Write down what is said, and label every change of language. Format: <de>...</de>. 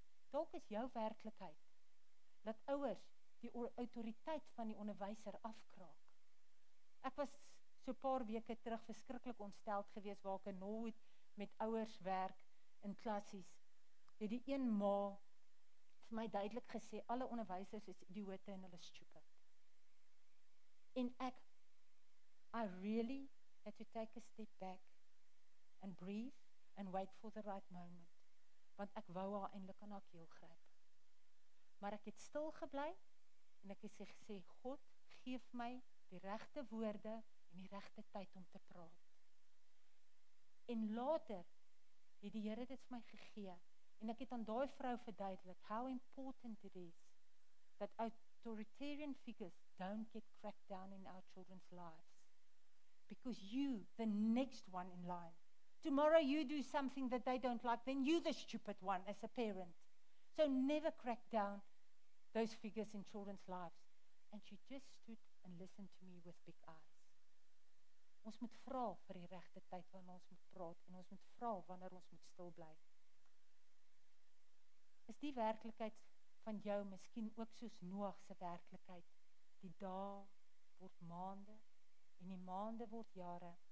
<af>Dalk is jou werklikheid dat ouers die autoriteit van die onderwyser afkraak. Ek was so 'n paar weke terug verskriklik ontsteld geweest waar ek in Norwood met ouers werk in klassies. Het die een ma vir my duidelik gesê, alle onderwysers is idioote en hulle is stupid.</af> <en>En I really had to take a step back and breathe and wait for the right moment.</en> <af>Want ek wou haar eintlik aan haar keel gryp. Maar ek het stil gebly en ek het gesê, God, geef my die regte woorde en die regte tyd om te praat. En later het die Here dit vir my gegee en ek het aan daai vrou verduidelik</af> <en>how important it is that authoritarian figures don't get cracked down in our children's lives. Because you, the next one in line, tomorrow you do something that they don't like, then you're the stupid one as a parent. So never crack down those figures in children's lives. And she just stood and listened to me with big eyes.</en> <af>Ons moet vra vir die regte tyd wanneer ons moet praat en ons moet vra wanneer ons moet stil bly. Is die werklikheid van jou miskien ook soos Noag se werklikheid? Die dae word maande en die maande word jare.</af>